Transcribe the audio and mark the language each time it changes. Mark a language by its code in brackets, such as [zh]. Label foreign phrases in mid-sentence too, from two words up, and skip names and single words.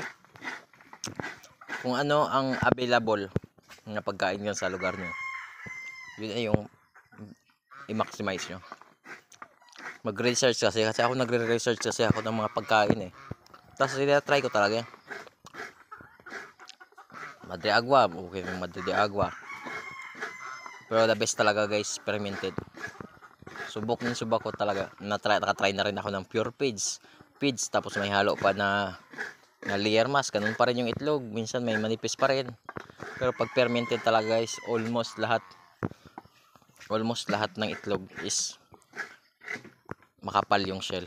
[tl] Kung ano ang available na pagkain nyo sa lugar nyo, yun ay yung i-maximize nyo. mag-research kasi ako nagre-research kasi ako ng mga pagkain eh. Tapos try ko talaga. Madre agua, okay, madre de agua. Pero [en] the best [tl] talaga guys, fermented. Subok ko talaga. Nakatry na rin ako ng [en] pure feeds, [tl] tapos may halo pa na [en] layer mask. [tl] Ganun pa rin yung itlog. Minsan may manipis pa rin. Pero pag fermented talaga guys, almost lahat ng itlog is makapal yung shell.